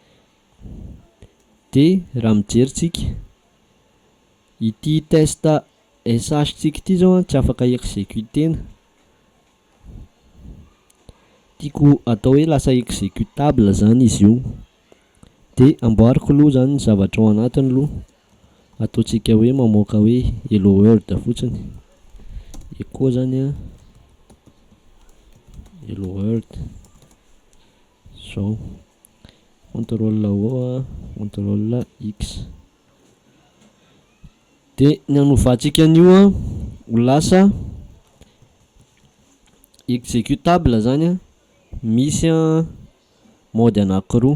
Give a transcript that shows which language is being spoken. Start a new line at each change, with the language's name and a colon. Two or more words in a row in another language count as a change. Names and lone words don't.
Malagasy: De raha mijery tsika ity test sh tsika ty zao tsy afaka exécutena. Tiako atao hoe lasa exécutable zany izy io. De amboariko aloha zany ny zavatra ao anatiny aloha. Ataontsika hoe mamoaka hoe
English: hello world
Malagasy: fotsiny. Echo zany
English: hello world
Malagasy: zao.
French: Contrôle O, contrôle X.
Malagasy: De ny hanovantsika an'io ho lasa exécutable zany a misy a mode anankiroa.